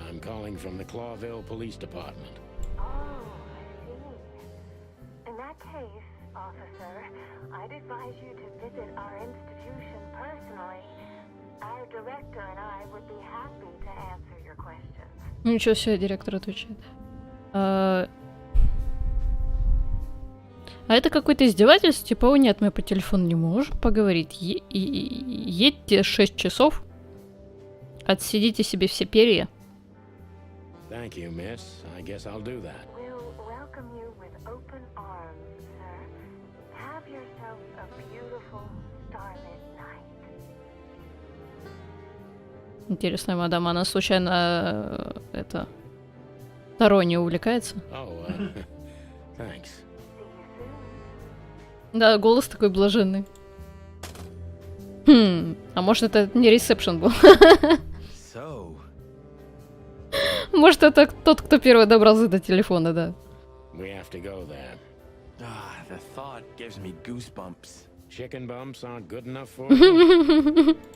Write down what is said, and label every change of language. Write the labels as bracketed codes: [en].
[en] I'm calling from the Clawville Police Department. Oh, I see. In that case, officer, I'd advise you to visit our institution personally. Our director and I would be happy to answer your questions. [ru] Ничего себе, директор отвечает. А это какое-то издевательство? Типа, о нет, мы по телефону не можем поговорить. Едьте 6 часов, отсидите себе все перья. [en] Thank you, miss. I guess I'll do that. We'll welcome you with open arms, sir. Have yourself a beautiful starlit night. [ru] Интересная мадам, она случайно это Таро не увлекается? [en] Oh, thanks. [ru] Да, голос такой блаженный. А может это не ресепшн был? [en] So... [ru] Может это тот, кто первый добрался до телефона, да. [en] We have to go there. the thought gives me goosebumps. Chicken bumps aren't good enough for you?